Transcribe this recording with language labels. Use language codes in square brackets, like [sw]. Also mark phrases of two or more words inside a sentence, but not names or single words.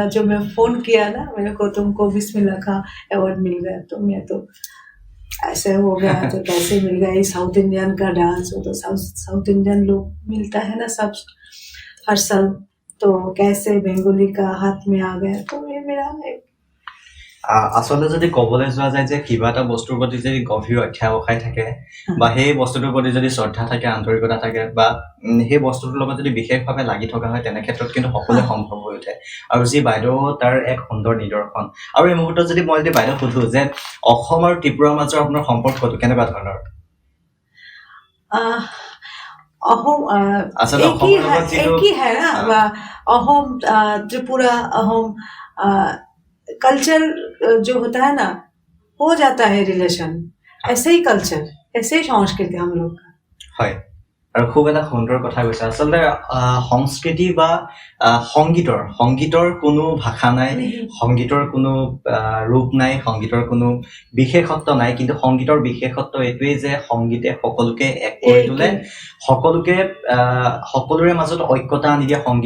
[hi] जो मैं फोन किया ना मेरे को, तुमको बिस्मिल्लाह खां अवार्ड मिल गया, तो मैं तो ऐसे हो गया। तो कैसे मिल गया? ये साउथ इंडियन का डांस हो, तो साउथ इंडियन लोग मिलता है ना सब हर साल, तो कैसे बेंगोली का हाथ में आ गया। तो ये मेरा [as] আচলতে যদি ক'বলৈ যোৱা যায় যে কিবা এটা বস্তুৰ প্ৰতি যদি গভীৰ অধ্যাৱসায় থাকে বা সেই বস্তুটোৰ প্ৰতি যদি শ্ৰদ্ধা থাকে, আন্তৰিকতা থাকে, বা সেই বস্তুটোৰ লগত যদি বিশেষভাৱে লাগি থকা হয়, তেনে ক্ষেত্ৰত কিন্তু সকলোৱে সম্ভৱ হৈ উঠে। আৰু যি বাইদেউ তাৰ এক সুন্দৰ নিদৰ্শন। আৰু এই মুহূৰ্তত যদি মই যদি বাইদেউ সুধো যে অসম আৰু ত্ৰিপুৰাৰ মাজৰ আপোনাৰ সম্পৰ্কটো কেনেকুৱা ধৰণৰ? [hi] अहोम [as] আচলতে অসমৰ লগত যিটো [hi] एक ही है ना, अहोम त्रिपुरा, अहोम कल्चर जो होता है ना, हो जाता है रिलेशन। ऐसे ही कल्चर, ऐसे ही संस्कृति हम लोग का। [as] হয়, আৰু খুব এটা সুন্দৰ কথা কৈছে। আচলতে সংস্কৃতি বা সংগীতৰ কোনো ভাষা নাই, সংগীতৰ কোনো ৰূপ নাই, সংগীতৰ কোনো বিশেষত্ব নাই। কিন্তু সংগীতৰ বিশেষত্ব এইটোৱেই যে সংগীতে সকলোকে এক কৰি তোলে, সকলোৰে মাজত ঐক্যতা আনি দিয়ে সংগীতে।